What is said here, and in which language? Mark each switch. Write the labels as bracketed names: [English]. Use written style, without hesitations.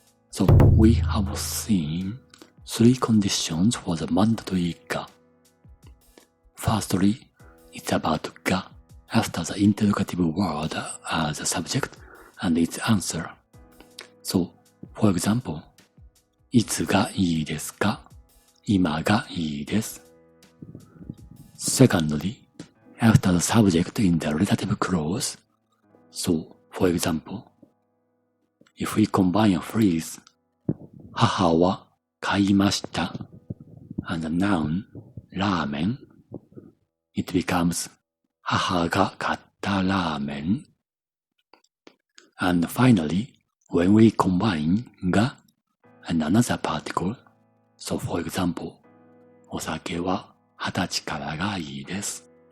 [English] So we have seen 3 conditions for the mandatory が. Firstly, it's about が after the interrogative word as a subject and its answer. So, for example, [Japanese] いつがいいですか? 今がいいです。 [English] Secondly, after the subject in the relative clause. So, for example, if we combine a phrase [Japanese] 母は買いました [English] and the noun ラーメン it becomes [Japanese] 母が買ったラーメン [English] and finally when we combine が and another particle so for example [Japanese] お酒は20歳からがいいです